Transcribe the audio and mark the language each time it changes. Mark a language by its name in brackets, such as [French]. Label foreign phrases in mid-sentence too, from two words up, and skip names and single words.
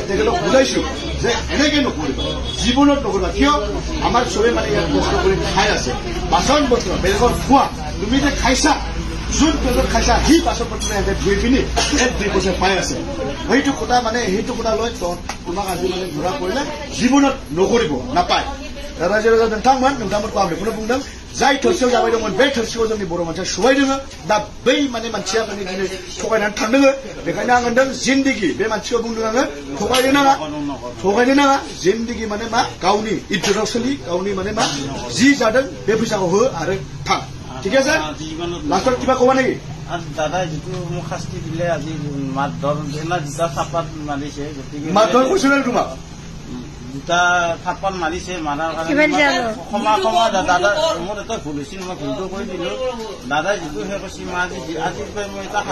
[Assamese] তেখেতক বুজাইছো যে এনেকে নকৰিবা জীৱনত নকৰিবা কিয় আমাৰ চবে মানে ইয়াত কষ্ট কৰি খাই আছে বাচন বস্তু বেলেগৰ খোৱা তুমি যে খাইছা যোন পেজত খাইছা সি বাচন বস্তু এনে ধুই পিনি 1-2 পইচা পাই আছে সেইটো কথা মানে সেইটো কথা লৈ তোমাক আজি মানে ধৰা পৰিলে জীৱনত নকৰিব নাপায় [Bodo] रायजो राजा नोंथांमोनखौ आं बेखौनो बुंदों जाय थोरसियाव जाबाय दंमोन बे थोरसिखौ जोंनि बर' मानसिया सुबाय दोङो दा बै माने मानसिया माने दिनै थगायनानै थांदों बेखायनो आं होनदों जिन्दगी बे मानसिखौ बुंदों आङो थगायनो नाङा जिन्दगी माने मा गावनि इज्जतआव सोलि गावनि माने मा जि जादों बे फैसाखौ हो आरो थां [Assamese] ঠিক আছে লাষ্টত কিবা ক'বা নেকি দাদা যিটো মোক শাস্তি দিলে আজি মাৰধৰ দুটা চাপাত মাৰিছে গতিকে মাৰধৰ কৈছিল তোমাক দুটা থাপ্পন মাৰিছে মাৰাৰ কাৰণে ক্ষমা দাদা মোৰ এটা ভুল হৈছিল মই ভুলটো কৰি দিলো দাদাই যিটো সেই কৈছে আজিৰ পৰা মই এটা